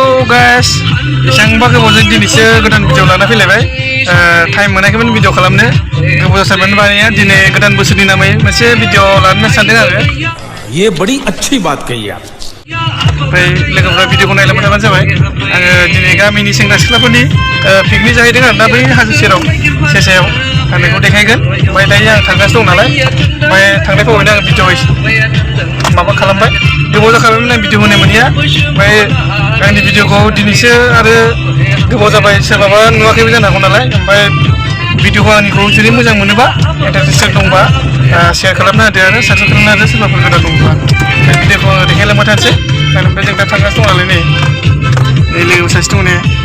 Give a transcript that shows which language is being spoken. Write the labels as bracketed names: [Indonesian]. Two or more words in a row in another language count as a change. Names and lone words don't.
[Bodo] guys, बेसेबांबा गोबावजों दिनैसो गोदान भिडिअ लाना फैलायबाय टाइम मोनाखैमोन भिडिअ खालामनो गोबाव जाबायमोन बानाया दिनै गोदान बोसोरनि नामै मोनसे भिडिअ लानो सानदों आरो [Hindi] ये बड़ी अच्छी बात कही आप [Bodo] ओमफ्राय लोगोफोरा भिडिअखौ नायलांबाय थाबानो जाबाय आङो दिनै गामिनि सेंग्रा सिख्लाफोरनि पिकनिक जाहैदों आरोना बै हाजो सेराव सेसायाव आं बेखौ देखायगोन ओमफ्राय दायो आं थांगासिनो दं नालाय ओमफ्राय थांनाय फैबायनो आं भिडिअ माबा खालामबाय गोबाव जाखाबायमोन आं भिडिअ होनो मोनिया ओमफ्राय आंनि भिडिअखौ दिनैसो आरो गोबाव जाबाय सोरबाबा नुवाखैबो जानो हागौ नालाय ओमफ्राय भिडिअखौ आंनिखौ जुदि मोजां मोनोबा इन्टारेस्टेड दंबा शेयार खालामना होदो आरो साबस्क्राइब खालामना होदो सोरबाफोर गोदान दंबा भिडिअखौ देखायलांबाय थानोसै ओमफ्राय जों दा थांगासिनो दं नालाय नै लोगो सासे दं ने